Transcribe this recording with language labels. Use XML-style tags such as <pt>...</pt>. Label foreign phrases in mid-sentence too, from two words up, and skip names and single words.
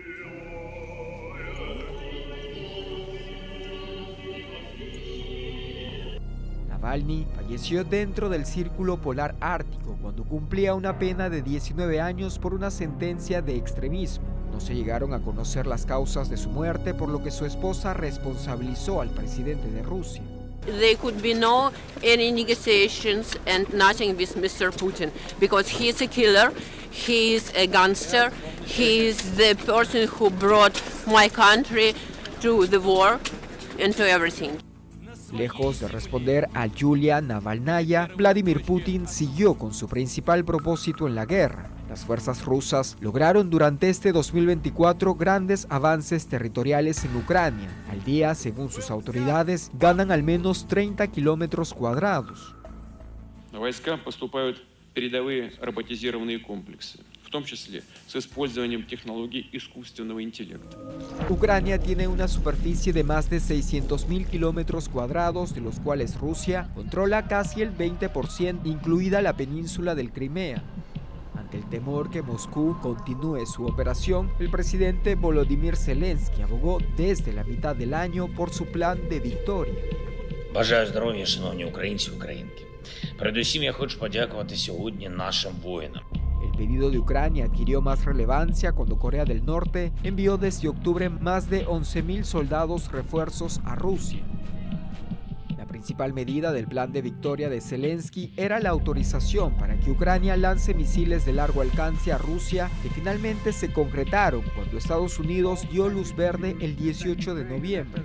<es>Navalny falleció dentro del Círculo Polar Ártico cuando cumplía una pena de 19 años por una sentencia de extremismo. No se llegaron a conocer las causas de su muerte, por lo que su esposa responsabilizó al presidente de Rusia.</es> <en>There could be no any negotiations and nothing with Mr. Putin because he is a killer, he is a gangster, he is the person who brought my country to the war and to everything.</en> <es>Lejos de responder a Yulia Navalnaya, Vladimir Putin siguió con su principal propósito en la guerra. Las fuerzas rusas lograron durante este 2024 grandes avances territoriales en Ucrania. Al día, según sus autoridades, ganan al menos 30 kilómetros cuadrados.</es> <ru>Войска поступают передовые роботизированные комплексы, в том числе с использованием технологий искусственного интеллекта.</ru> <es>Ucrania tiene una superficie de más de 600.000 kilómetros cuadrados, de los cuales Rusia controla casi el 20%, incluida la península del Crimea. Ante el temor que Moscú continúe su operación, el presidente Volodymyr Zelensky abogó desde la mitad del año por su plan de victoria.</es> <uk>Бажаю здоров'я, шановні українці і українки. Передусім я хочу подякувати сьогодні нашим воїнам.</uk> <es>El pedido de Ucrania adquirió más relevancia cuando Corea del Norte envió desde octubre más de 11.000 soldados refuerzos a Rusia. La principal medida del plan de victoria de Zelensky era la autorización para que Ucrania lance misiles de largo alcance a Rusia, que finalmente se concretaron cuando Estados Unidos dio luz verde el 18 de noviembre.</es>